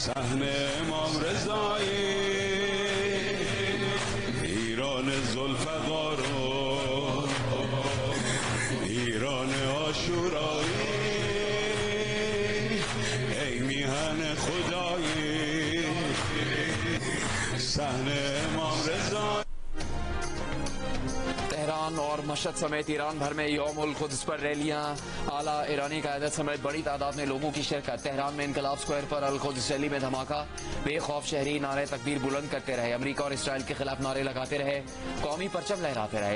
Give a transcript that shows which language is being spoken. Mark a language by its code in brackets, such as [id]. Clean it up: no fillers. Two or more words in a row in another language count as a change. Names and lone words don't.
[fa] صحن امام رضایی ایران ذوالفقار و ایران عاشورایی ای میهن خدایی صحن امام رضایی [ur] تہران اور مشہد سمیت ایران بھر میں یوم القدس پر ریلیاں، اعلیٰ ایرانی قیادت سمیت بڑی تعداد میں لوگوں کی شرکت. تہران میں انقلاب اسکوائر پر القدس ریلی میں دھماکا، بےخوف شہری نعرۂ تکبیر بلند کرتے رہے، امریکا اور اسرائیل کے خلاف نعرے لگاتے رہے، قومی پرچم لہراتے رہے.